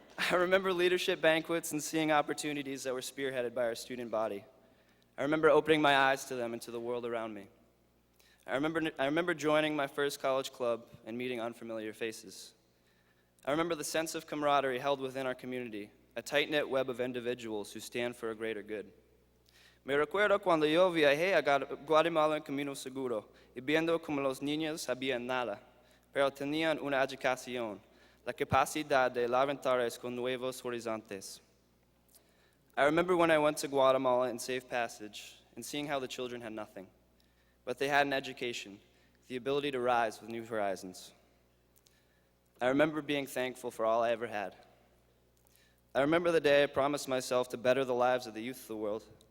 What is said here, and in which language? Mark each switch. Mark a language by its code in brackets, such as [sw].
[en] I remember leadership banquets and seeing opportunities that were spearheaded by our student body. I remember opening my eyes to them and to the world around me. I remember joining my first college club and meeting unfamiliar faces. I remember the sense of camaraderie held within our community, a tight-knit web of individuals who stand for a greater good. [es] Me recuerdo cuando yo viajé a Guatemala en Camino Seguro y viendo como los niños sabían nada, pero tenían una educación, la capacidad de levantarse con nuevos horizontes. [en] I remember when I went to Guatemala in safe passage and seeing how the children had nothing, but they had an education, the ability to rise with new horizons. I remember being thankful for all I ever had. I remember the day I promised myself to better the lives of the youth of the world.